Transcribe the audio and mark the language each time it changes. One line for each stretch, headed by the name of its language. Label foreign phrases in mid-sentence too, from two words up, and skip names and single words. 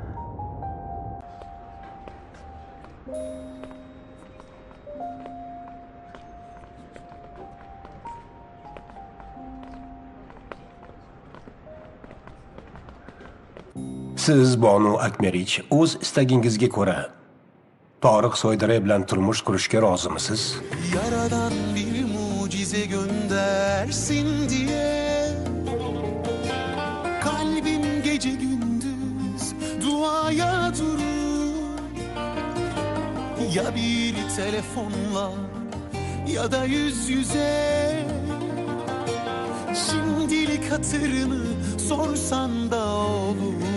Uzbek: Siz Bonu Akmerich o'z istagingizga ko'ra Toriq Soydare bilan turmush qurishga rozimisiz?
Turkish: Yaradan bir mucize göndersin diye kalbim gece gündüz duaya durur. Ya bir telefonla ya da yüz yüze şimdilik hatırını sorsan da olur.